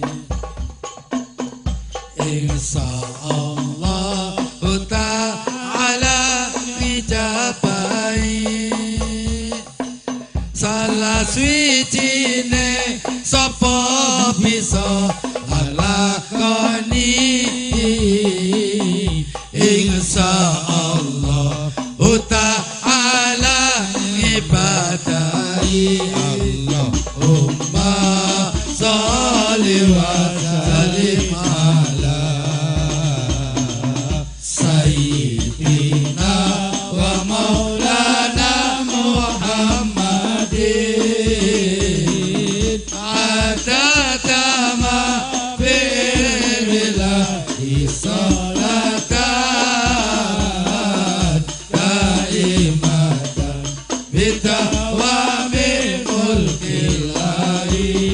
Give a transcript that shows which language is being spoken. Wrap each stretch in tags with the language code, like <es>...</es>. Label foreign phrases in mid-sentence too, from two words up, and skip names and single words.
<ar>إن شاء الله تعالى</ar> <jv>dijabahi salah swijine sapa bisa nglakoni</jv> <ar>إن شاء الله تعالى ibadahi اللهم صل وسلم على سيدنا ومولانا محمد عدد ما بعلم الله صلاة دائمة بدوام ملك الله</ar>